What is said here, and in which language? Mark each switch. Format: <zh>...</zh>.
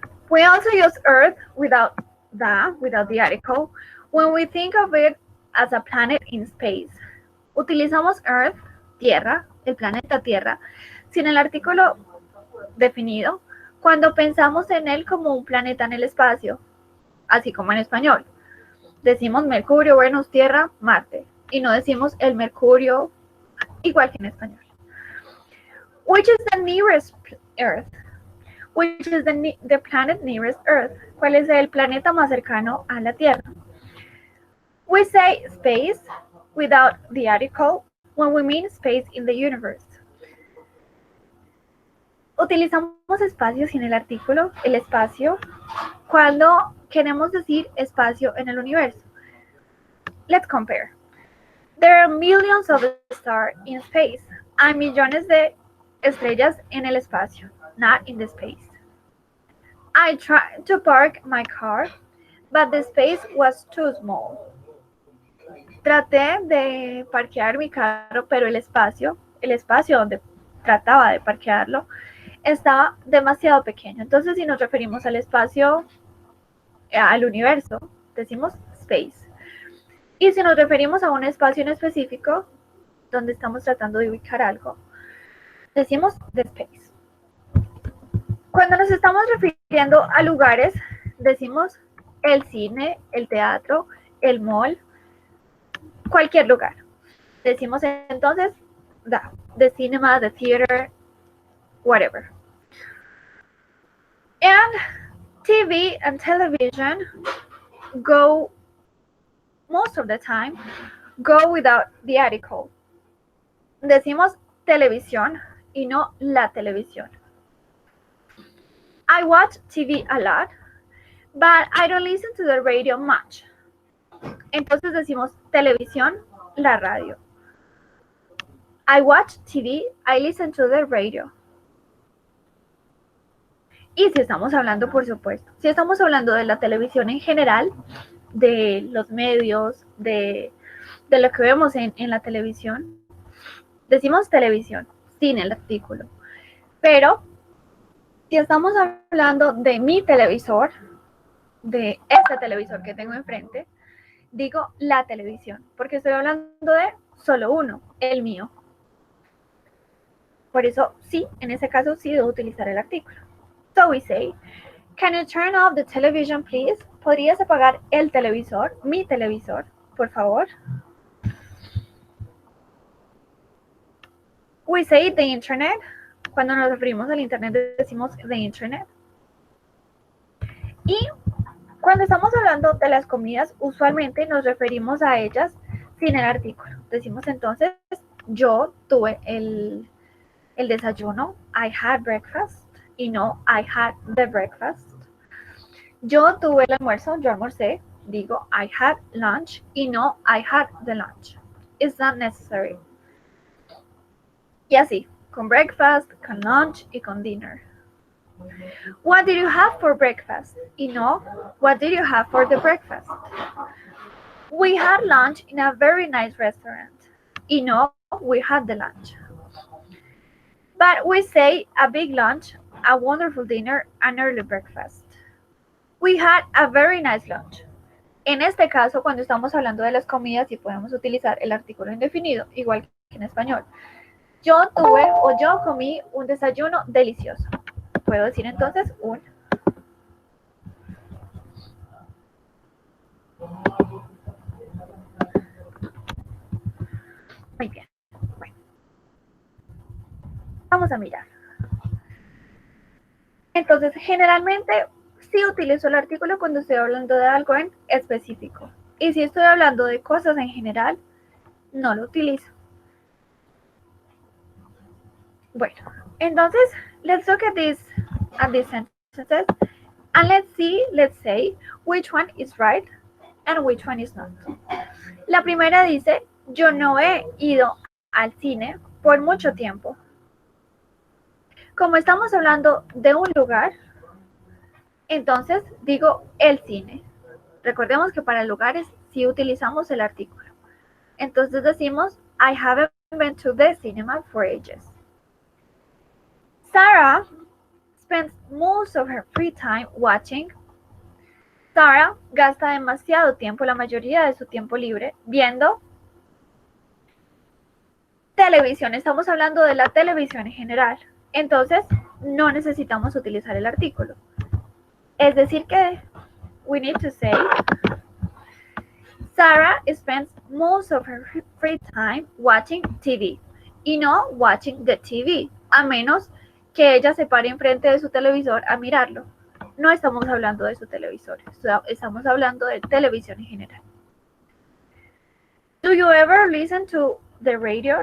<en>We also use earth without the article, when we think of it as a planet in space.</en> <es>Utilizamos earth, tierra, el planeta tierra, sin el artículo definido, cuando pensamos en él como un planeta en el espacio, así como en español. Decimos Mercurio, Venus, Tierra, Marte, y no decimos el Mercurio igual que en español.</es> <en>Which is the nearest Earth? Which is the planet nearest Earth?</en> <es>¿Cuál es el planeta más cercano a la Tierra?</es> <en>We say space without the article when we mean space in the universe.</en> <es>Utilizamos espacio sin el artículo, el espacio, cuando queremos decir espacio en el universo.</es> <en>Let's compare. There are millions of stars in space.</en> <es>Hay millones de estrellas en el espacio,</es> <en>not in the space. I tried to park my car, but the space was too small.</en> <es>Traté de parquear mi carro, pero el espacio donde trataba de parquearlo estaba demasiado pequeño. Entonces, si nos referimos al espacio, al universo, decimos space. Y si nos referimos a un espacio en específico, donde estamos tratando de ubicar algo, decimos the space. Cuando nos estamos refiriendo a lugares, decimos el cine, el teatro, el mall, cualquier lugar. Decimos entonces</es> <en>the cinema, the theater, whatever. And TV and television go, most of the time, go without the article.</en> <es>Decimos televisión y no la televisión.</es> <en>I watch TV a lot, but I don't listen to the radio much.</en> <es>Entonces decimos televisión, la radio.</es> <en>I watch TV, I listen to the radio.</en> <es>Y si estamos hablando, por supuesto, si estamos hablando de la televisión en general, de los medios, de lo que vemos en la televisión, decimos televisión, sin el artículo. Pero si estamos hablando de mi televisor, de este televisor que tengo enfrente, digo la televisión, porque estoy hablando de solo uno, el mío. Por eso, sí, en ese caso sí debo utilizar el artículo.</es> <en>So we say, can you turn off the television, please?</en> <es>¿Podrías apagar el televisor, mi televisor, por favor?</es> <en>We say the internet.</en> <es>Cuando nos referimos al internet decimos</es> <en>the internet.</en> <es>Y cuando estamos hablando de las comidas, usualmente nos referimos a ellas sin el artículo. Decimos entonces, yo tuve el desayuno,</es> <en>I had breakfast,</en> <es>y no</es> <en>I had the breakfast.</en> <es>Yo tuve el almuerzo, yo almorcé, digo</es> <en>I had lunch,</en> <es>y no</es> <en>I had the lunch. It's not necessary.</en> <es>Y así, con breakfast, con lunch y con dinner.</es> <en>What did you have for breakfast?</en> <es>Y no,</es> <en>what did you have for the breakfast? We had lunch in a very nice restaurant.</en> <es>Y no,</es> <en>we had the lunch. But we say a big lunch, a wonderful dinner, an early breakfast. We had a very nice lunch.</en> <es>En este caso, cuando estamos hablando de las comidas, sí podemos utilizar el artículo indefinido, igual que en español. Yo tuve o yo comí un desayuno delicioso. Puedo decir entonces un. Muy bien. Bueno. Vamos a mirar. Entonces, generalmente sí utilizo el artículo cuando estoy hablando de algo en específico. Y si estoy hablando de cosas en general, no lo utilizo. Bueno, entonces,</es> <en>let's look at these sentences and let's say which one is right and which one is not.</en> <es>La primera dice, yo no he ido al cine por mucho tiempo. Como estamos hablando de un lugar, entonces digo el cine. Recordemos que para lugares sí utilizamos el artículo. Entonces decimos,</es> <en>I haven't been to the cinema for ages. Sarah spends most of her free time watching.</en> <es>Sarah gasta demasiado tiempo, la mayoría de su tiempo libre, viendo televisión. Estamos hablando de la televisión en general. Entonces, no necesitamos utilizar el artículo. Es decir que</es> <en>we need to say Sarah spends most of her free time watching TV</en> <es>y no</es> <en>watching the TV,</en> <es>a menos que ella se pare enfrente de su televisor a mirarlo. No estamos hablando de su televisor, estamos hablando de televisión en general.</es> <en>Do you ever listen to the radio?</en>